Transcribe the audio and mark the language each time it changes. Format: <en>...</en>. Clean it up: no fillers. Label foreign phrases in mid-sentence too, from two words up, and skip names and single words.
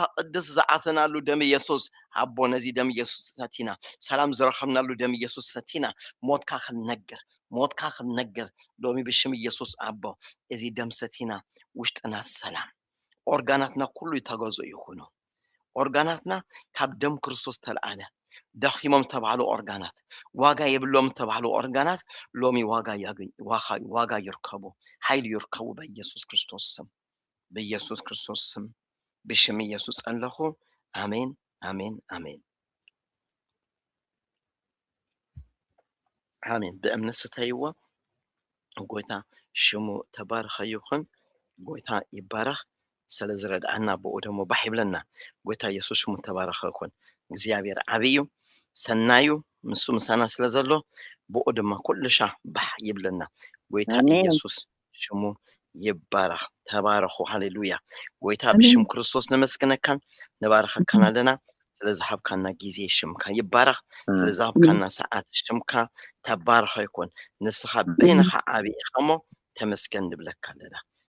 <ti>ቅድስ ዝዓተናሉ ደም ኢየሱስ ኣቦ ነዚ ደም ኢየሱስ ሰቲና ሰላም ዝረኸብናሉ ደም ኢየሱስ ሰቲና ሞትካ ክንነግር ሎሚ ብሽም ኢየሱስ ኣቦ እዚ ደም ሰቲና ውሽጥና ሰላም ኦርጋናትና ኩሉ ይተገዙ ይኹኑ ኦርጋናትና ካብ ደም ክርስቶስ ተልኣለ ደኺሞም ተባሃሉ ኦርጋናት ዋጋ የብሎም ተባሃሉ ኦርጋናት ሎሚ ዋጋ ይርከቡ ኃይል ይርከቡ በኢየሱስ ክርስቶስ ስም ብሽም ኢየሱስ ጸለኹ አሜን አሜን አሜን አሜን በእምነት ስተይዋ ጎይታ ሽሙ ተባረኸ ይኹን ጎይታ ይባረኽ ስለዝረዳእና ብኡ ደሞ ባህ ይብለና ጎይታ ኢየሱስ ሽሙ ተባረኸ ይኹን እግዚአብሔር ዓብዩ ሰናዩ ምሱ ምሳና ስለዘሎ ብኡ ድማ ኩልሻ ባህ ይብለና ጎይታ ኢየሱስ ሽሙ ይባረኽ ተባረኹ ሃሌሉያ ጎይታ ብሽም ክርስቶስ ነመስግነካን ነባረኸካን ኣለና ስለዝሃብካና ጊዜ ሽምካ ይባረኽ ስለዝሃብካና ሰዓት ሽምካ ተባረኸ ይኹን ንስኻ በይንኻ ዓብይ ኢኻ እሞ ተመስገን ንብለካ ኣለና</ti>